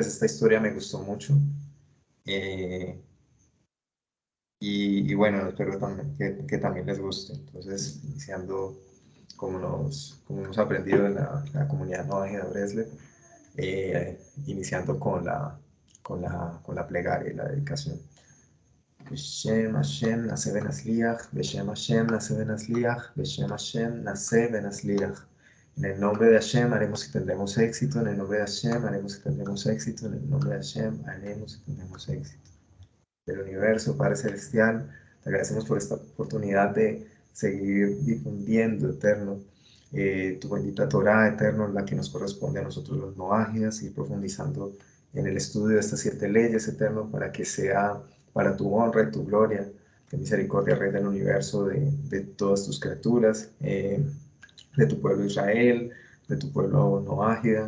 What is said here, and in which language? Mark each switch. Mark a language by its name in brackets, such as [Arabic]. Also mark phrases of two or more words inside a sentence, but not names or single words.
[Spanish] Esta historia me gustó mucho. eh, y bueno, espero también que también les guste. Entonces, iniciando como hemos aprendido en la comunidad Noaje de Bresle, iniciando con la plegaria y la dedicación. [Hebrew] בשם השם נעשה ונצליח, בשם השם נעשה ונצליח, בשם השם נעשה ונצליח. [Spanish] En el nombre de Hashem haremos y tendremos éxito, en el nombre de Hashem haremos y tendremos éxito, en el nombre de Hashem haremos y tendremos éxito. Del universo, Padre Celestial, te agradecemos por esta oportunidad de seguir difundiendo, Eterno, tu bendita Torah, Eterno, la que nos corresponde a nosotros los noágidas, y profundizando en el estudio de estas 7 leyes, Eterno, para que sea para tu honra y tu gloria, de misericordia, Rey del universo, de todas tus criaturas, de tu pueblo Israel, de tu pueblo noágida.